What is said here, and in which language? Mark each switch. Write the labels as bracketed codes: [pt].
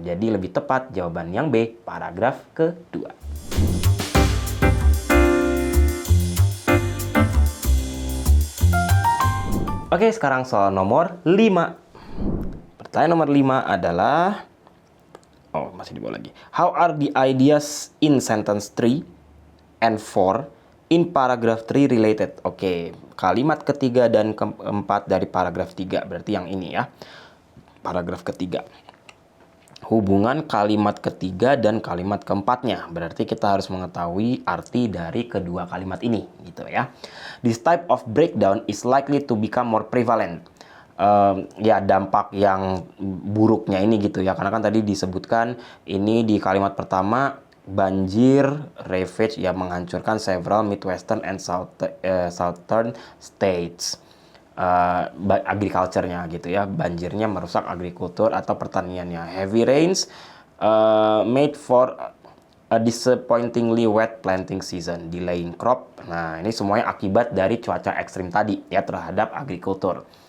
[id] Jadi lebih tepat jawaban yang B, paragraf kedua. Oke, sekarang soal nomor 5. Pertanyaan nomor 5 adalah, oh masih di bawah lagi. [en] How are the ideas in sentence 3 and 4 in paragraph 3 related? [id] Oke, kalimat ketiga dan keempat dari paragraf 3, berarti yang ini ya. Paragraf ketiga. Hubungan kalimat ketiga dan kalimat keempatnya. Berarti kita harus mengetahui arti dari kedua kalimat ini, gitu ya. [en] This type of breakdown is likely to become more prevalent. [id] Ya, dampak yang buruknya ini gitu ya. Karena kan tadi disebutkan ini di kalimat pertama, banjir ravage yang menghancurkan [en] several Midwestern and Southern states. [id] Agriculture-nya gitu ya, banjirnya merusak agrikultur atau pertaniannya. [en] Heavy rains made for a disappointingly wet planting season, delaying crop. [id] Nah, ini semuanya akibat dari cuaca ekstrim tadi ya terhadap agrikultur.